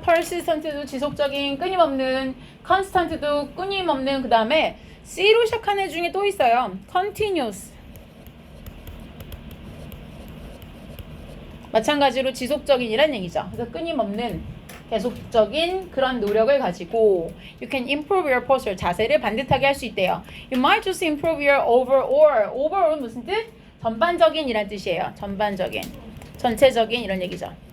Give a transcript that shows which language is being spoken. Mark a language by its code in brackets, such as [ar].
[ko] persistent도 지속적인 끊임없는 constant도 끊임없는 그 다음에 C로 시작하는 애 중에 또 있어요. continuous 마찬가지로 지속적인이란 얘기죠. 그래서 끊임없는 계속적인 그런 노력을 가지고 [en] you can improve your posture [ko] 자세를 반듯하게 할 수 있대요. [en] You might just improve your overall은 [ko] 무슨 뜻? 전반적인 이란 뜻이에요. 전반적인, 전체적인 이런 얘기죠.